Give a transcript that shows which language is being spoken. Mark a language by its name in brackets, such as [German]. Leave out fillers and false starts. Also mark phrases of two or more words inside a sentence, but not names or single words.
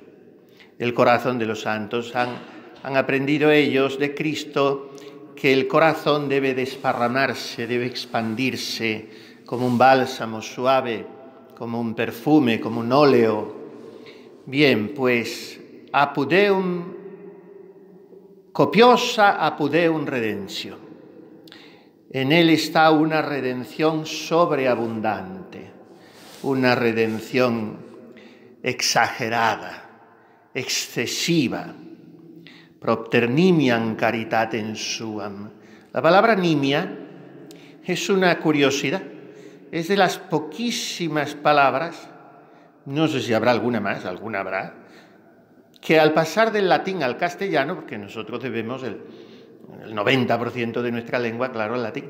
[Spanish] El corazón de los santos han aprendido ellos de Cristo que el corazón debe desparramarse, debe expandirse como un bálsamo suave, como un perfume, como un óleo. Bien, pues [Latin] apud Deum copiosa apud Deum redentio. [Spanish] En él está una redención sobreabundante, una redención exagerada, excesiva. [Latin] Propter nimiam caritatem suam. [Spanish] La palabra nimia es una curiosidad. Es de las poquísimas palabras, no sé si habrá alguna más, alguna habrá, que al pasar del latín al castellano, porque nosotros debemos el 90% de nuestra lengua, claro, al latín.